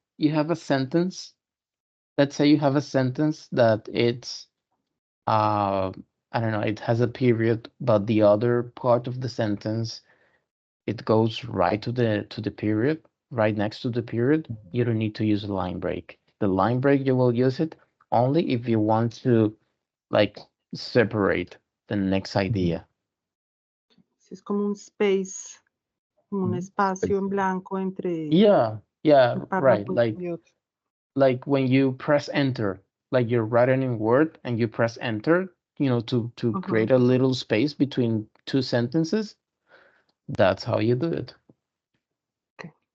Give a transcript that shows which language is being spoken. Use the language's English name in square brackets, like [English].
[English] have a sentence, let's say you have a sentence that it's I don't know, it has a period, but the other part of the sentence, it goes right to the period, right next to the period. You don't need to use a line break. The line break, you will use it only if you want to like separate the next idea. [Spanish] Es como un space, como un espacio en blanco entre [English] Yeah, [Spanish] un [English] right. [Spanish] párrafo y otro. [English] Like when you press enter, like you're writing in Word and you press enter, to create a little space between two sentences. That's how you do it. Okay.